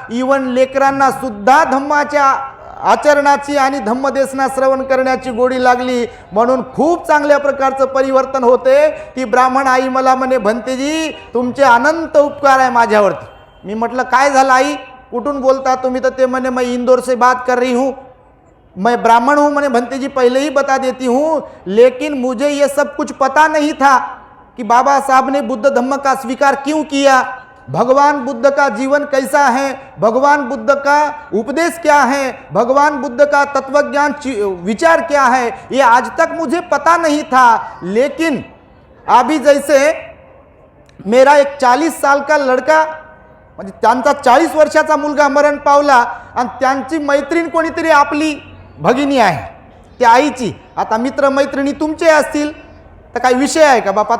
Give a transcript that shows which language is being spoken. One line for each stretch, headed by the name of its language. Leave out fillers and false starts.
Marathi: Even लेकरांना सुद्धा धम्माच्या आचरणाची आणि धम्मदेसना श्रवण करण्याची गोडी लागली. म्हणून खूप चांगल्या प्रकारचं परिवर्तन होते. ती ब्राह्मण आई मला म्हणे भंतेजी तुमचे अनंत उपकार आहे माझ्यावरती. मी म्हटलं काय झालं आई, कुठून बोलता तुम्ही? तर ते म्हणे
Hindi: मैं इंदौर से बात कर रही हूँ, मैं ब्राह्मण हूँ. मैंने भंतेजी पहले ही बता देती हूँ, लेकिन मुझे ये सब कुछ पता नहीं था कि बाबा साहब ने बुद्ध धम्म का स्वीकार क्यों किया, भगवान बुद्ध का जीवन कैसा है, भगवान बुद्ध का उपदेश क्या है, भगवान बुद्ध का तत्वज्ञान विचार क्या है, ये आज तक मुझे पता नहीं था. लेकिन अभी जैसे मेरा एक 40 साल का लड़का,
Marathi: म्हणजे त्यांचा 40 वर्षाचा मुलगा मरण पावला, आणि त्यांची मैत्रीण कोणीतरी आपली भगिनी आहे त्या आईची. आता मित्रमैत्रिणी तुमचे असतील तर काही विषय आहे का बापा?